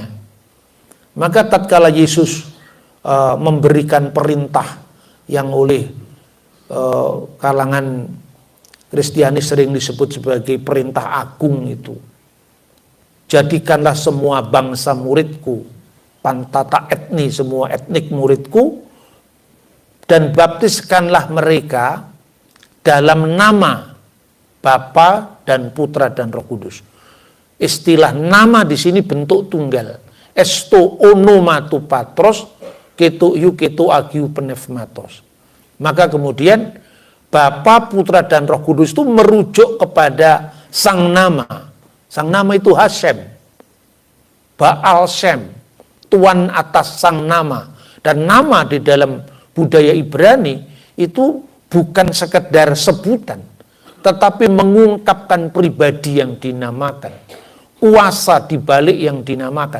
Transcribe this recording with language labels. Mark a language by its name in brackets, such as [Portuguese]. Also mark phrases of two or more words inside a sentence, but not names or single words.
[Indonesian] Maka tatkala Yesus memberikan perintah yang oleh kalangan Kristiani sering disebut sebagai perintah agung itu, jadikanlah semua bangsa muridku, [Greek] πάντα τὰ ἔθνη, [Indonesian] semua etnik muridku, dan baptiskanlah mereka dalam nama Bapa dan Putra dan Roh Kudus. Istilah nama di sini bentuk tunggal. [Greek] εἰς τὸ ὄνομα τοῦ πατρὸς καὶ τοῦ υἱοῦ καὶ τοῦ ἁγίου πνεύματος. [Indonesian] Maka kemudian Bapa, Putra dan Roh Kudus itu merujuk kepada sang nama. Sang nama itu Hashem, [Hebrew] בעל שם, [Indonesian] Tuan atas sang nama. Dan nama di dalam budaya Ibrani itu bukan sekedar sebutan, tetapi mengungkapkan pribadi yang dinamakan, kuasa di balik yang dinamakan.